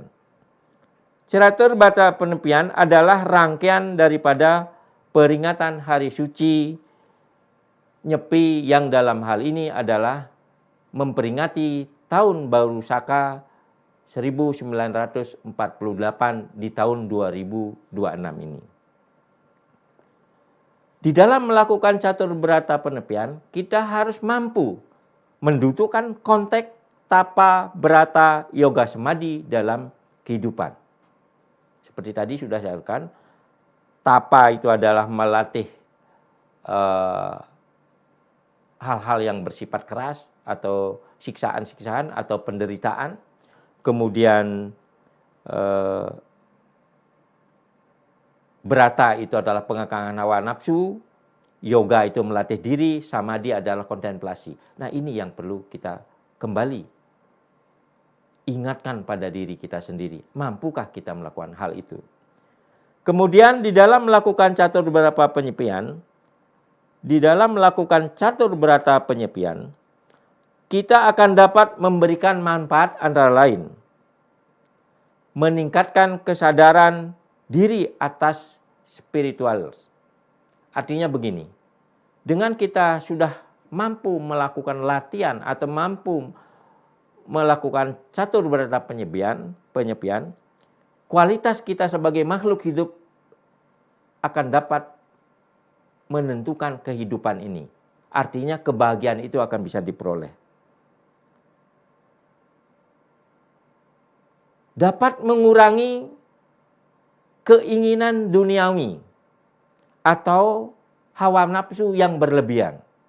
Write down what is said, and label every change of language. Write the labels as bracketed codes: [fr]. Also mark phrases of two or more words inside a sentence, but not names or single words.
[id] Catur Berata Penyepian adalah rangkaian daripada peringatan hari suci Nyepi yang dalam hal ini adalah memperingati Tahun Baru Saka 1948 di tahun 2026 ini. Di dalam melakukan catur berata penepian, kita harus mampu mendudukkan konteks tapa berata yoga semadi dalam kehidupan. Seperti tadi sudah saya katakan, tapa itu adalah melatih hal-hal yang bersifat keras atau siksaan-siksaan atau penderitaan. Kemudian berata itu adalah pengekangan hawa nafsu, yoga itu melatih diri, samadhi adalah kontemplasi. Nah, ini yang perlu kita kembali ingatkan pada diri kita sendiri. Mampukah kita melakukan hal itu? Kemudian di dalam melakukan catur berata penyepian, kita akan dapat memberikan manfaat antara lain meningkatkan kesadaran diri atas spiritual. Artinya begini, dengan kita sudah mampu melakukan latihan atau mampu melakukan catur berata penyepian, kualitas kita sebagai makhluk hidup akan dapat menentukan kehidupan ini. Artinya kebahagiaan itu akan bisa diperoleh. Dapat mengurangi keinginan duniawi atau hawa nafsu yang berlebihan.